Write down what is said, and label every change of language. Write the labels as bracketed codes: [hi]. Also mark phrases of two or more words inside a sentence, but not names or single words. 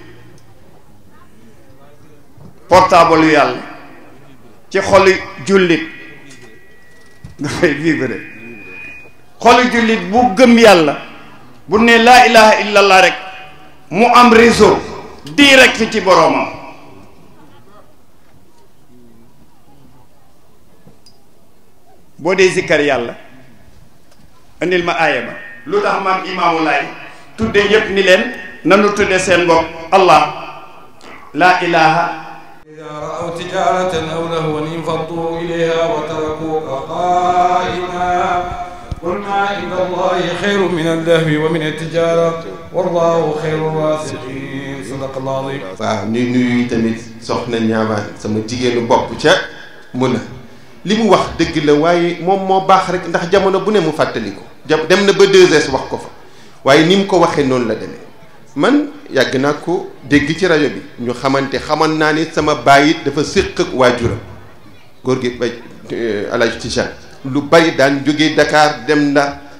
[wo] portable yàlla ci xolu jullit dafay vivre xolu jullit bu gëm yàlla bu ne [ar] لا إله إلا الله [wo] rek mu am [fr] réseau direct [wo] ci boroomam boo dee zikkar yàlla indil ma aaya ba lu tax maam imaamu laay tudde ñépp ni leen nanu tudde seen bopp allah [ar] لا إله إذا رأوا تجارة أو لهوا انفضوا إليها وتركوك قائما قل ما عند الله خير من اللهو ومن التجارة والله خير الرازقين صدق الله العظيم. [wo] waaw ni nuyu tamit soxna ñaamaan sama jigéenu bopp ca mun a li mu wax dëgg la waaye moom moo baax rek ndax jamono bu ne mu fàttali ko dem na ba 2S wax ko fa waaye ni mu ko waxee noonu la demee man yàgg naa ko dégg ci rajo bi ñu xamoon naa ni sama baay dafa séq ak waajuram góor gi ba Alaaji Tijaan lu bari daan jóge Dakar dem Ndar